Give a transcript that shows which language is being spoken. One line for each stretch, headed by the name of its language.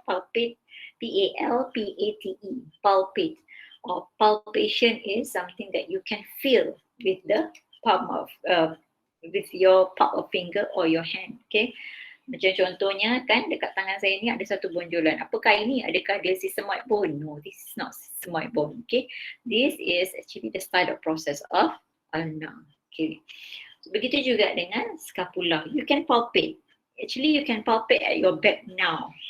English: Palpate, P-A-L-P-A-T-E, palpate. Or palpation is something that you can feel with the palm of with your palm of finger or your hand. Okay.
Malay: Macam contohnya kan dekat tangan saya ni ada satu bonjolan. Apakah ini? Adakah dia sigmoid bone?
English: No, this is not sigmoid bone. Okay. This is actually the start of process of ulna. Okay.
Malay: So, begitu juga dengan scapula.
English: You can palpate. Actually, you can palpate at your back now.